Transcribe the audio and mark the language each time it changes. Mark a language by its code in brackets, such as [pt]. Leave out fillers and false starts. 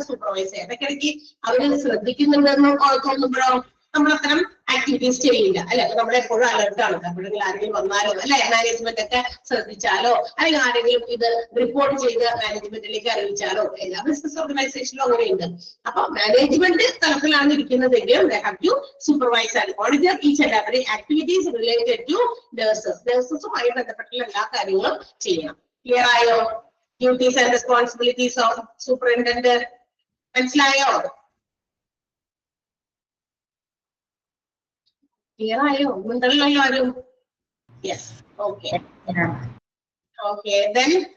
[ml] Supervise ഇടയ്ക്കിടയ്ക്ക് അവര് ശ്രദ്ധിക്കുന്നുണ്ടെന്ന് തോന്നുമ്പോഴോ നമ്മൾ അത്തരം ആക്ടിവിറ്റീസ് ചെയ്യില്ല അല്ലെ. അപ്പൊ നമ്മളെപ്പോഴും അലർട്ടാണ്. എപ്പോഴെങ്കിലും ആരെങ്കിലും വന്നാലോ അല്ലെ, മാനേജ്മെന്റ് ഒക്കെ ശ്രദ്ധിച്ചാലോ അല്ലെങ്കിൽ ആരെങ്കിലും ഇത് റിപ്പോർട്ട് ചെയ്ത് മാനേജ്മെന്റിലേക്ക് അറിയിച്ചാലോ, എല്ലാ ബിസിനസ് ഓർഗനൈസേഷനിലും അങ്ങനെയുണ്ട്. അപ്പൊ മാനേജ്മെന്റ് തലത്തിലാണ് ഇരിക്കുന്നതെങ്കിലും [en] they have to supervise and monitor each and every activities related to nurses. [ml] നഴ്സസുമായി ബന്ധപ്പെട്ടുള്ള എല്ലാ കാര്യങ്ങളും ചെയ്യണം. ക്ലിയർ ആയോ? [en] duties and responsibilities of superintendent [ml] മനസ്സിലായോ? ക്ലിയർ ആയോ? ഉണ്ടല്ലോ ആരും? Yes, okay. [en] Okay, then